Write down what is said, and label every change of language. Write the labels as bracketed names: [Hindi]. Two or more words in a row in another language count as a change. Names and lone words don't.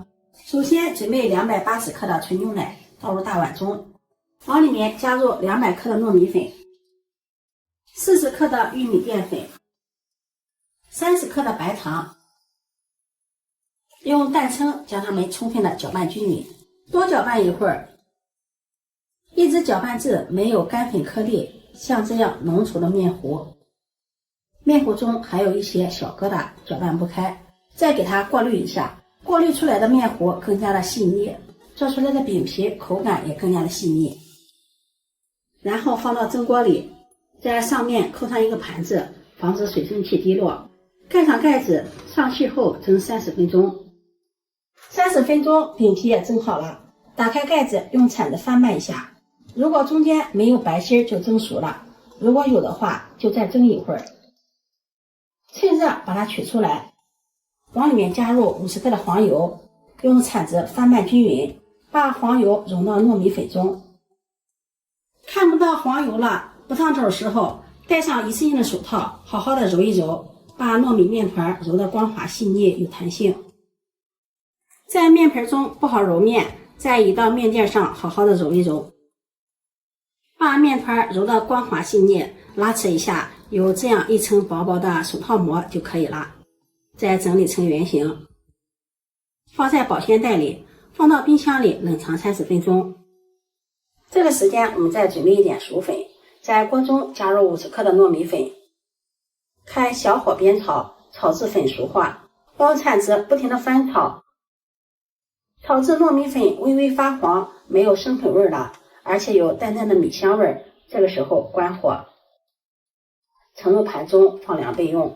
[Chinese] 首先準備280克的純牛奶，倒入大碗中，往裡面加入200克的糯米粉，40克的玉米澱粉，30克的白糖，用蛋清将它們充分的攪拌均匀，多攪拌一會兒，一直攪拌至沒有乾粉顆粒，像這樣濃稠的麵糊，麵糊中還有一些小疙瘩，攪拌不開，再給它過濾一下，過濾出來的麵糊更加的細膩，做出來的餅皮口感也更加的細膩。然後放到蒸鍋裡，在上面扣上一個盤子，防止水蒸氣滴落，蓋上蓋子，上气后蒸30分鐘。30分鐘餅皮也蒸好了，打開蓋子，用鏟子翻拌一下，如果中間沒有白心就蒸熟了，如果有的話就再蒸一會兒。趁熱把它取出來，往裡面加入50克的黃油，用鏟子翻拌均匀，把黃油融到糯米粉中。看不到黄油了，不烫手的時候，戴上1次性的手套，好好的揉一揉，把糯米面团揉得光滑細膩有彈性。在面盆中不好揉面，再移到面垫上好好的揉一揉，把面团揉得光滑細膩，拉扯一下，有這樣一層薄薄的手套膜就可以了。再整理成圓形，放在保鮮袋裡，放到冰箱裡冷藏30分鐘。這個時間我們再準備一點薯粉，在鍋中加入50克的糯米粉，開小火煸炒，炒至粉熟化，用鏟子不停地翻炒，炒至糯米粉微微發黃，沒有生粉味了，而且有淡淡的米香味，這個時候關火，盛入盤中放涼備用。